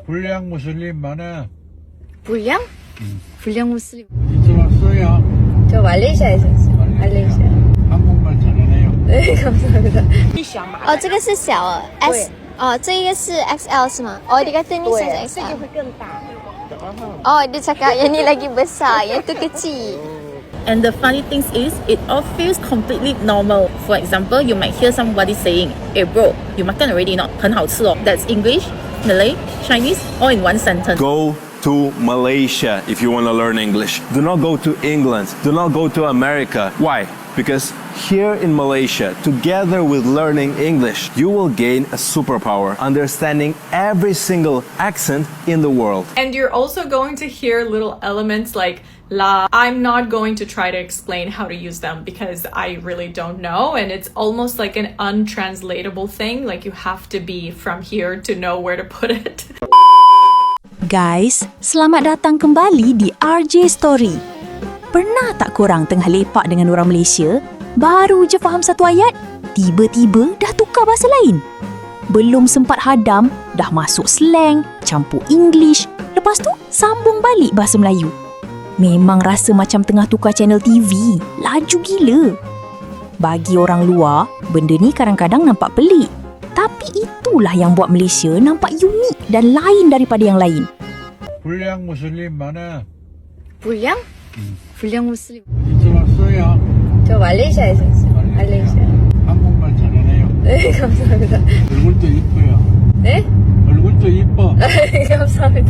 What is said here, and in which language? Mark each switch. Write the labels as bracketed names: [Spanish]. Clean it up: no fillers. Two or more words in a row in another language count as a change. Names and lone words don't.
[Korean] 불량 무슬림 많아. 불량? 불량 무슬림. 이제 왔어요. 저 말레이시아에서 왔어요. 말레이시아. 한국말 잘하네요. 네, 감사합니다. [Chinese] 哦，这个是小的 S，哦，这一个是 XL 是吗？ [Malay] 哦，dia kata ni size [Chinese] 这个 XL。会更大。 [Malay] Oh, dia cakap yang ni lagi besar, yang tu kecil. [English] And the funny thing is, it all feels completely normal. For example, you might hear somebody saying, "Hey bro, you makan already not? [Chinese] 很好吃哦." [English] That's English, Malay, Chinese, all in one sentence. Go to Malaysia if you want to learn English. Do not go to England. Do not go to America. Why? Because here in Malaysia, together with learning English, you will gain a superpower, understanding every single accent in the world. And you're also going to hear little elements like la. I'm not going to try to explain how to use them because I really don't know. And it's almost like an untranslatable thing. Like you have to be from here to know where to put it. Guys, [Malay] selamat datang kembali di RJ Story. Pernah tak korang tengah lepak dengan orang Malaysia, baru je faham satu ayat, tiba-tiba dah tukar bahasa lain? Belum sempat hadam, dah masuk slang, campur English, lepas tu sambung balik bahasa Melayu. Memang rasa macam tengah tukar channel TV, laju gila. Bagi orang luar, benda ni kadang-kadang nampak pelik. Tapi itulah yang buat Malaysia nampak unik dan lain daripada yang lain. [Korean] 불량 무슬림 많아. 불량? 불량 무슬림. 이제 왔어요. 저 말레이시아에서 왔어요. 말레이시아. 한국말 잘하네요. 네, 감사합니다. 얼굴도 이뻐요. 네? 얼굴도 이뻐. 감사합니다.